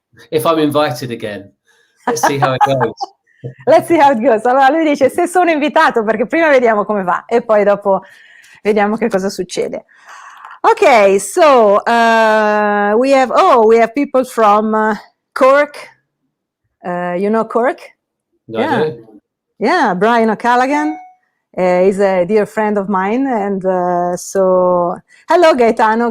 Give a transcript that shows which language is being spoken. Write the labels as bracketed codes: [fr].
[en] If I'm invited again, let's see how it goes. Let's see how it goes. [it] Allora lui dice se sono invitato, perché prima vediamo come va e poi dopo vediamo che cosa succede. [en] Ok, so we have people from Cork. You know Cork? Yeah, Brian O'Callaghan is a dear friend of mine, and so hello Gaetano.